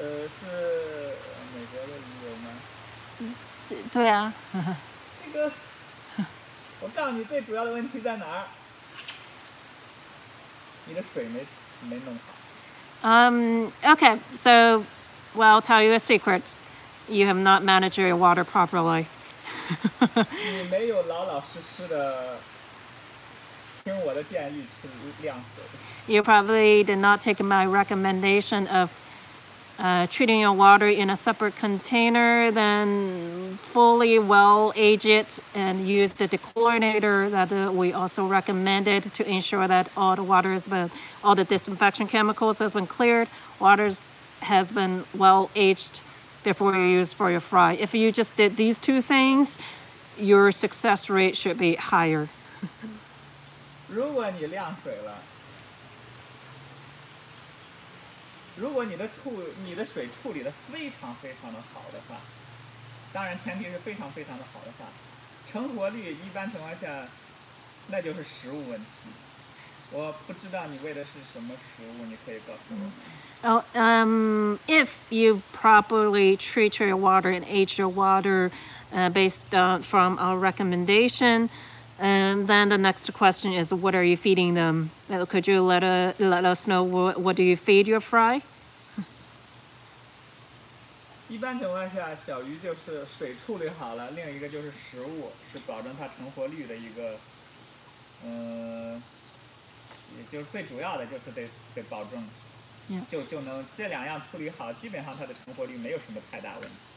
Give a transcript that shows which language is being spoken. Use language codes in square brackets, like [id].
[zh] 是美国的鱼友吗？对啊。这个，我告诉你，最主要的问题在哪儿？你的水没弄好。 [en] Okay, so, well, I'll tell you a secret. You have not managed your water properly. [zh] 你没有老老实实的听我的建议去晾水。 [en] You probably did not take my recommendation of treating your water in a separate container, then fully well age it and use the dechlorinator that we also recommended to ensure that all the water all the disinfection chemicals has been cleared. Water has been well aged before you use for your fry. If you just did these two things, your success rate should be higher. [zh] 如果你晾水了。如果你的水处理的非常非常的好的话，当然前提是非常非常的好的话，成活率一般情况下，那就是食物问题。我不知道你喂的是什么食物，你可以告诉我。 [en] If you properly treat your water and age your water based from our recommendation, and then the next question is, what are you feeding them? Could you let us know what do you feed your fry? [zh] 一般情况下，小鱼就是水处理好了，另一个就是食物，是保证它成活率的一个，也就是最主要的就是得保证，就能这2样处理好，基本上它的成活率没有什么太大问题。